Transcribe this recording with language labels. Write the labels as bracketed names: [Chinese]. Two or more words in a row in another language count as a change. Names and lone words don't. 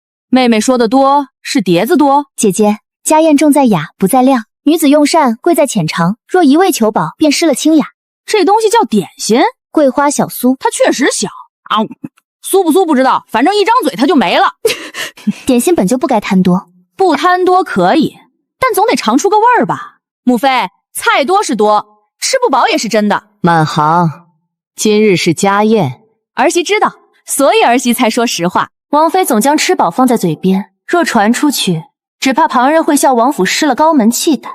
[Chinese] 妹妹說的多，是碟子多。姐姐，家宴重在雅，不在量。女子用膳，貴在淺嘗。若一味求饱，便失了清雅。这東西叫点心，桂花小酥，它確實小啊，酥不酥不知道，反正一張嘴它就沒了。點心本就不該貪多，不貪多可以，但總得嘗出個味兒吧。母妃，菜多是多，吃不飽也是真的。滿行，今日是家宴，兒媳知道，所以兒媳才說實話。王妃總將吃飽放在嘴邊，若傳出去，只怕旁人會笑王府失了高門氣膽。